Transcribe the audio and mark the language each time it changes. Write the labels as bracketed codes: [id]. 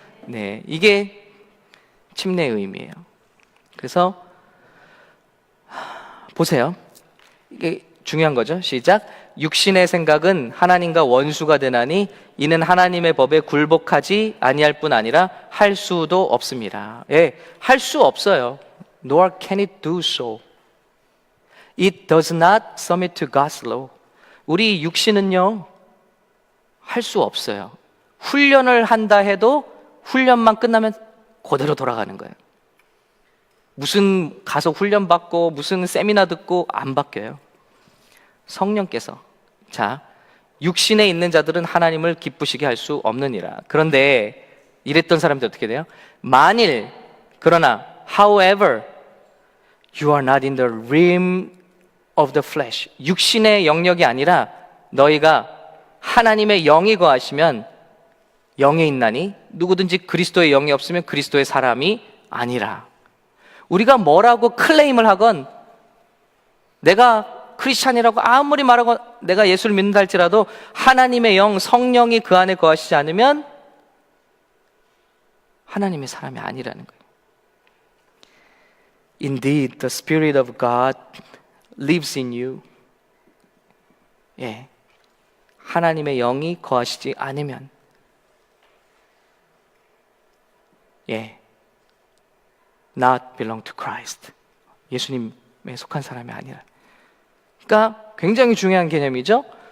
[ko] 네, 이게 침례의 의미예요. 그래서 보세요. 이게 중요한 거죠. 시작. 육신의 생각은 하나님과 원수가 되나니 이는 하나님의 법에 굴복하지 아니할 뿐 아니라 할 수도 없습니다. 예, 할 수 없어요. [en] Nor can it do so. It does not submit to God's law. [ko] 우리 육신은요, 할 수 없어요. 훈련을 한다 해도 훈련만 끝나면 그대로 돌아가는 거예요. 무슨 가서 훈련 받고 무슨 세미나 듣고 안 바뀌어요. 성령께서, 자, 육신에 있는 자들은 하나님을 기쁘시게 할 수 없느니라. 그런데 이랬던 사람들 어떻게 돼요? 만일, 그러나, [en] however, you are not in the realm of the flesh. [ko] 육신의 영역이 아니라 너희가 하나님의 영이 거하시면 영에 있나니 누구든지 그리스도의 영이 없으면 그리스도의 사람이 아니라. 우리가 뭐라고 클레임을 하건, 내가 크리스찬이라고 아무리 말하고 내가 예수를 믿는다 할지라도 하나님의 영, 성령이 그 안에 거하시지 않으면 하나님의 사람이 아니라는 거예요. [en] Indeed, the Spirit of God lives in you. [ko] 예, 하나님의 영이 거하시지 않으면, 예, [en] not belong to Christ. [ko] 예수님에 속한 사람이 아니라. 그러니까 굉장히 중요한 개념이죠.